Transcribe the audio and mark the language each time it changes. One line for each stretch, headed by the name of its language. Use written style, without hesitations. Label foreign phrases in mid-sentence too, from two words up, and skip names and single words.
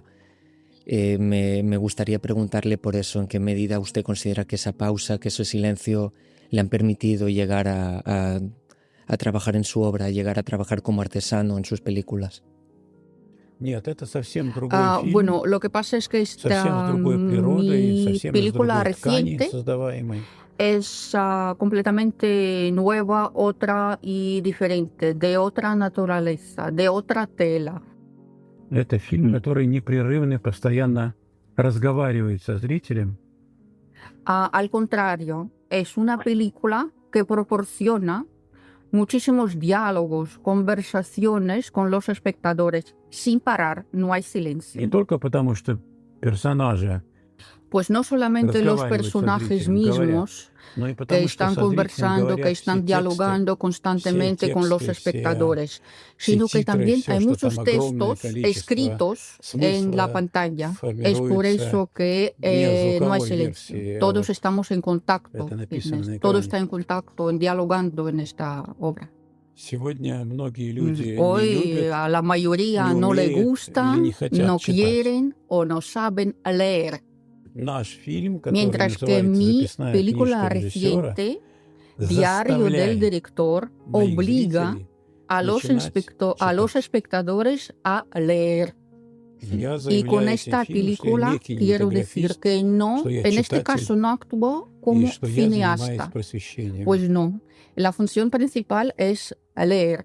Spanish: Me gustaría preguntarle por eso, en qué medida usted considera que esa pausa, que ese silencio le han permitido llegar a trabajar en su obra, llegar a trabajar como artesano en sus películas.
Russian: Нет, это совсем другой фильм,
Spanish: Bueno, lo que pasa es que
Russian: совсем
Spanish: esta
Russian: с другой природой,
Spanish: mi
Russian: совсем из
Spanish: película
Russian: другой ткани
Spanish: reciente
Russian: создаваемой.
Spanish: es completamente nueva, otra y diferente, de otra naturaleza, de otra tela.
Russian: Это фильм, который непрерывно, постоянно разговаривает со зрителем.
Spanish: Al contrario, es una película que proporciona muchísimos diálogos, conversaciones con los espectadores, sin parar, no hay silencio.
Russian: Не только потому, что персонажи,
Spanish: Pues no solamente los
Russian: Разговаривают со
Spanish: personajes
Russian: зрителем,
Spanish: mismos
Russian: но и
Spanish: que
Russian: потому, что
Spanish: están
Russian: со зрителем
Spanish: conversando,
Russian: говорят
Spanish: que
Russian: все
Spanish: están
Russian: тексты,
Spanish: dialogando constantemente con los
Russian: все
Spanish: espectadores, sino que
Russian: titres,
Spanish: también
Russian: все,
Spanish: hay
Russian: что
Spanish: muchos
Russian: там огромное
Spanish: textos
Russian: количество
Spanish: escritos en la
Russian: смысла
Spanish: pantalla. Es por
Russian: формируется
Spanish: eso que
Russian: не
Spanish: no hay
Russian: звуковой
Spanish: silencio.
Russian: версии, а
Spanish: Todos
Russian: вот
Spanish: estamos en contacto,
Russian: это написано на
Spanish: todo
Russian: экране.
Spanish: está en contacto, en dialogando en esta obra.
Russian: Сегодня многие люди не
Spanish: Hoy
Russian: любят,
Spanish: a la mayoría
Russian: не
Spanish: no le
Russian: умеют
Spanish: gusta,
Russian: или не хотят
Spanish: no
Russian: читать.
Spanish: quieren o no saben leer.
Russian: Наш фильм, который
Spanish: Mientras que
Russian: называется
Spanish: mi
Russian: «Записная
Spanish: película
Russian: книжка режиссера»,
Spanish: reciente, Diario del
Russian: заставляет
Spanish: Director,
Russian: моих
Spanish: obliga
Russian: зрителей
Spanish: a los espectadores a leer. Y con esta película quiero decir que no, en este caso no actuó como cineasta. Pues no, la función principal es leer.